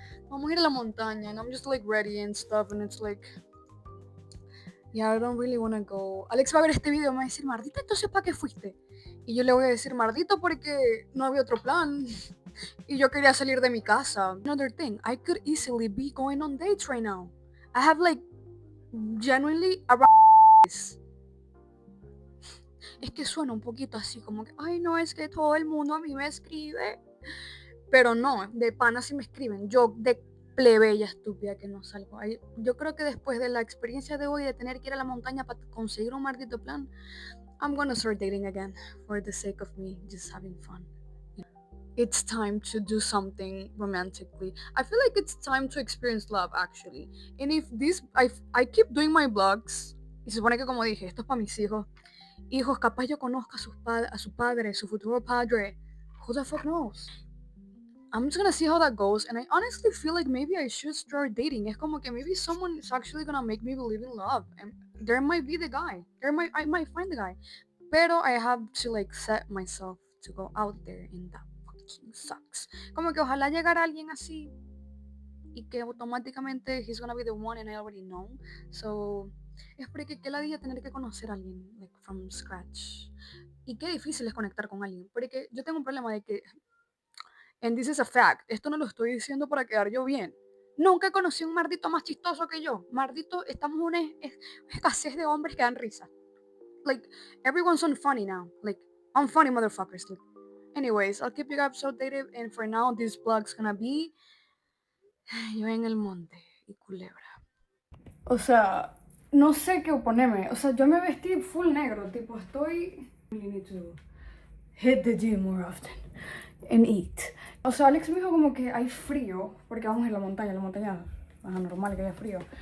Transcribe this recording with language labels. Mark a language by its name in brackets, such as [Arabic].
[Spanish] Vamos a ir a la montaña, [English] and I'm just like ready and stuff, and it's like... Yeah, I don't really wanna go. [Spanish] Alex va a ver este video y me va a decir, Mardita, entonces ¿para qué fuiste? Y yo le voy a decir, Mardito, porque no había otro plan. Y yo quería salir de mi casa. [English] Another thing, I could easily be going on dates right now. I have like genuinely around this. [Spanish] Es que suena un poquito así como que, ay no, es que todo el mundo a mí me escribe. Pero no, de pana sí me escriben. Yo de plebeya estúpida que no salgo. Yo creo que después de la experiencia de hoy de tener que ir a la montaña para conseguir un maldito plan, [English] I'm gonna start dating again for the sake of me just having fun. It's time to do something romantically. I feel like it's time to experience love actually. And if I keep doing my vlogs, [Spanish] y se supone que como dije, esto es para mis hijos. Hijos, capaz yo conozca a su padre, su futuro padre. [English] Who the fuck knows? I'm just gonna see how that goes, and I honestly feel like maybe I should start dating. [Spanish] Es como que [English] maybe someone is actually gonna make me believe in love, and there might be the guy. I might find the guy. Pero I have to like set myself to go out there in that fucking sucks. [Spanish] Como que ojalá llegara alguien así y que automáticamente [English] he's gonna be the one and I already know. [Spanish] So es porque qué ladilla tener que conocer a alguien [English] like from scratch. [Spanish] Y qué difícil es conectar con alguien, porque yo tengo un problema de que, [English] and this is a fact, [Spanish] esto no lo estoy diciendo para quedar yo bien. Nunca conocí un mardito más chistoso que yo. Mardito, estamos en una escasez de hombres que dan risa. [English] Like, everyone's so funny now. Like, I'm funny motherfuckers. Like, anyways, I'll keep you guys updated, and for now, this vlog's gonna be [Spanish] yo en el monte y culebra. O sea, no sé qué oponerme. O sea, yo me vestí full negro, tipo, estoy... [English] You need to hit the gym more often and eat. [Spanish] O sea, Alex me dijo como que hay frío, porque vamos en la montaña es normal que haya frío.